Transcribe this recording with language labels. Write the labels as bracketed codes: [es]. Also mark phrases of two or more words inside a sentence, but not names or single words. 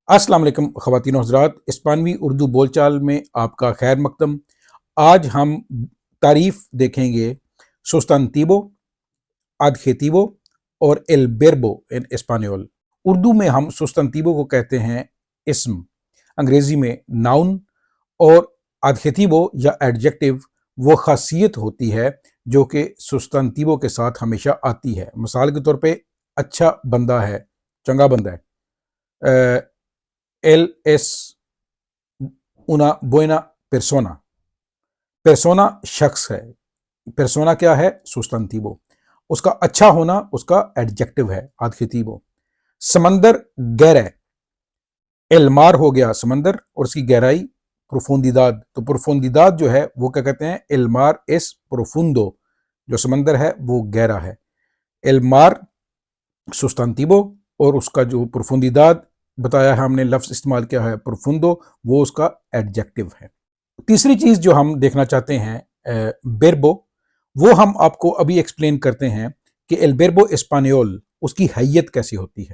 [ur] السلام علیکم خواتین حضرات، ہسپانوی اردو بول چال میں آپ کا خیر مقدم. آج ہم تعریف دیکھیں گے [es] sustantivo, adjetivo [ur] और [es] el verbo en español. [ur] اردو میں ہم سستانتیوو کو کہتے ہیں اسم، انگریزی میں ناؤن، اور adjetivo یا ایڈجیکٹیو وہ خاصیت ہوتی ہے جو کہ سستانتیوو کے ساتھ ہمیشہ آتی ہے. مثال کے طور پے اچھا بندہ ہے، چنگا بندہ ہے. [es] él es una buena persona। [ur] persona شخص ہے، persona کیا ہے؟ سستانتیوو. اس کا اچھا ہونا اس کا ایڈجیکٹیو ہے، adjetivo. سمندر گہرا ہے, [es] el mar [ur] ہو گیا سمندر اور اس کی گہرائی profundidad. تو profundidad جو ہے وہ کیا کہتے ہیں? [es] el mar es profundo, [ur] جو سمندر ہے وہ گہرا ہے. [es] el mar [ur] سستانتیوو اور اس کا جو profundidad بتایا ہے ہم نے، لفظ استعمال کیا ہے profundo، وہ اس کا ایڈجیکٹیو ہے. تیسری چیز جو ہم دیکھنا چاہتے ہیں بیربو، وہ ہم آپ کو ابھی ایکسپلین کرتے ہیں کہ [es] el verbo español [ur] اس کی ہیئت کیسی ہوتی ہے.